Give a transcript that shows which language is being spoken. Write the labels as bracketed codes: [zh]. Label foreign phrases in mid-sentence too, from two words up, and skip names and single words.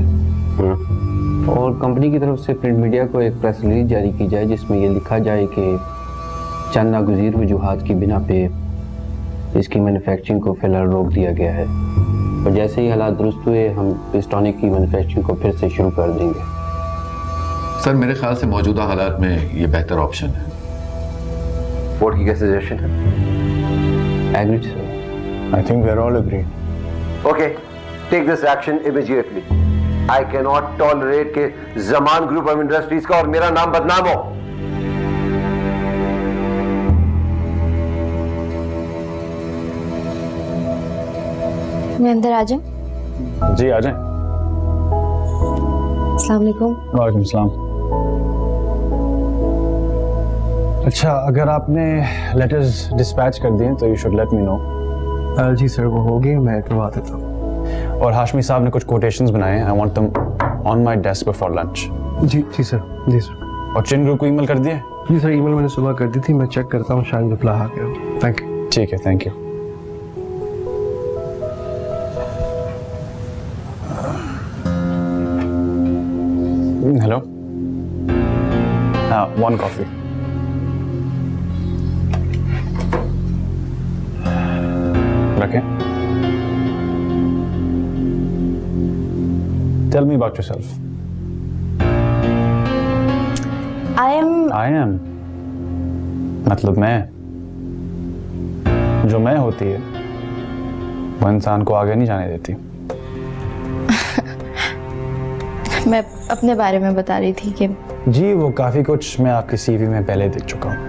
[ur] اور کمپنی کی طرف سے [en] print media [ur] کو ایک [en] press release [ur] جاری کی جائے جس میں یہ لکھا جائے کہ چند ناگزیر وجوہات کی بنا پہ اس کی مینوفیکچرنگ کو فی الحال روک دیا گیا ہے اور جیسے ہی حالات درست ہوئے ہم اس ٹانک کی مینوفیکچرنگ کو پھر سے شروع کر دیں گے. سر میرے خیال سے موجودہ حالات میں یہ بہتر آپشن ہے. بورڈ کی کیا سجیشن ہے? [en] agreed sir. I think we are all agreed. OK, take this action immediately. I can not tolerate [ur] کہ زمان گروپ آف انڈسٹریز کا اور میرا نام بدنام ہو. میں اندر آ جاؤں? جی آ جائیں. [ar] السلام علیکم. وعلیکم السلام. [ur] اچھا، اگر آپ نے [en] letters dispatch [ur] کر دیے تو [en] you should let me know. [ur] جی سر، وہ ہو گئی، میں کروا دیتا ہوں. اور ہاشمی صاحب نے کچھ کوٹیشنز بنائے ہیں, [en] I want them on my desk before lunch. [ur] جی جی سر، جی سر. اور چن گروپ کو ای میل کر دیے? جی سر، ای میل میں نے صبح کر دی تھی، میں چیک کرتا ہوں، شاید ریپلائی آ گیا. [en] thank you. [ur] ٹھیک ہے, [en] thank you. hello, ہاں، 1 coffee. [ur] रखें। [en] Tell me about yourself. I am [ur] مطلب میں، جو میں ہوتی ہے وہ انسان کو آگے نہیں جانے دیتی. میں اپنے بارے میں بتا رہی تھی کہ جی وہ کافی کچھ میں آپ کی سی وی میں پہلے دیکھ چکا ہوں.